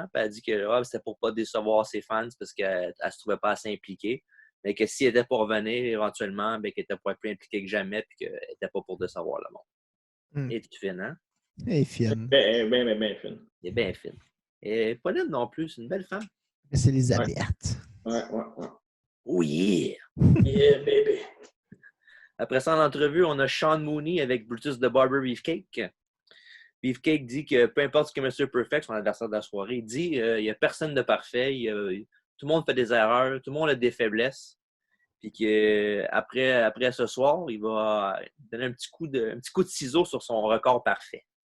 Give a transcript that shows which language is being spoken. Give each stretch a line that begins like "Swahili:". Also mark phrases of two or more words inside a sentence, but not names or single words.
French: Puis elle a dit que c'était pour ne pas décevoir ses fans parce qu'elle ne se trouvait pas assez impliquée. Mais que s'il était pour revenir éventuellement, ben, qu'il était pour être plus impliqué que jamais puis qu'elle n'était pas pour décevoir le monde. Et tu fine, hein? Elle est fine. Bien fine. Elle est bien fine. Et pas laide non plus, c'est une belle femme. C'est Elisabeth. Ouais.
English: Oh yeah! Yeah, baby.
French: Après ça, en entrevue, on a Sean Mooney avec
English: Brutus the Barber Beefcake.
French: Beefcake dit que peu importe ce que M. Perfect, son adversaire de la soirée, il dit il n'y a personne de parfait. Tout le monde fait des erreurs, tout le monde a des faiblesses. Puis qu'après ce soir, il va donner un petit coup de ciseau sur son record parfait.